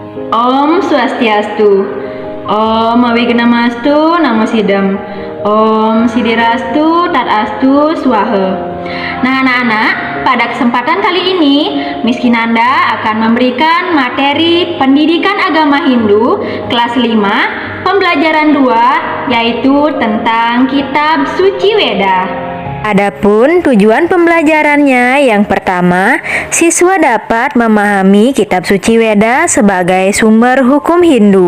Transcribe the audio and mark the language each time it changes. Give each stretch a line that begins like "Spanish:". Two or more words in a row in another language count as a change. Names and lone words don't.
Sanskrit: ॐ स्वस्त्यस्तु. ॐ अविघ्नमस्तु नमो सिद्धम्। ॐ सिद्धिरस्तु तदस्तु स्वाहा.
Indonesian: Nah anak-anak, pada kesempatan kali ini Miss Kinanda akan memberikan materi pendidikan agama Hindu kelas 5 pembelajaran 2, yaitu tentang kitab suci Weda. Adapun tujuan pembelajarannya, yang pertama, siswa dapat memahami kitab suci Weda sebagai sumber hukum Hindu.